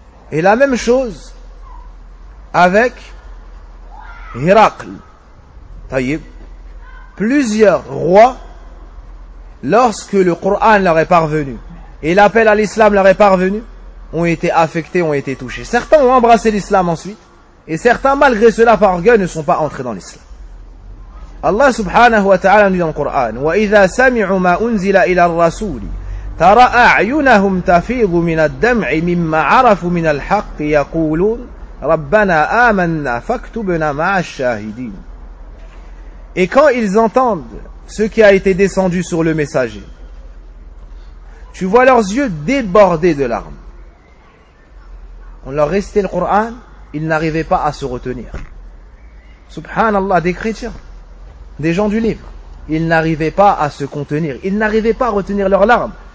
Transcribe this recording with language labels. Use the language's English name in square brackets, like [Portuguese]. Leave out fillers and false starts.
[French] Et la même chose avec Hirakl, tayyib. Plusieurs rois, lorsque le Coran leur est parvenu et l'appel à l'islam leur est parvenu, ont été affectés, ont été touchés. Certains ont embrassé l'islam ensuite, et certains, malgré cela, par orgueil, ne sont pas entrés dans l'islam. Allah subhanahu wa ta'ala nous dit dans le Coran, [Arabic] وَإِذَا سَمِعُوا مَا أُنزِلَ إِلَى الرَّسُولِ تَرَى أَعْيُنَهُمْ تَفِيضُ مِنَ الدَّمْعِ مِمَّا عَرَفُ مِنَ الْحَقِّ يَقُولُونَ رَبَّنَا آمَنَّا فَاكْتُبْنَا مَعَ الشَّاهِدِينَ. [French] Et quand ils entendent ce qui a été descendu sur le messager, tu vois leurs yeux débordés de larmes. On leur récitait le Coran, ils n'arrivaient pas à se retenir. Subhanallah, des chrétiens, des gens du livre, ils n'arrivaient pas à se contenir, ils n'arrivaient pas à retenir leurs larmes.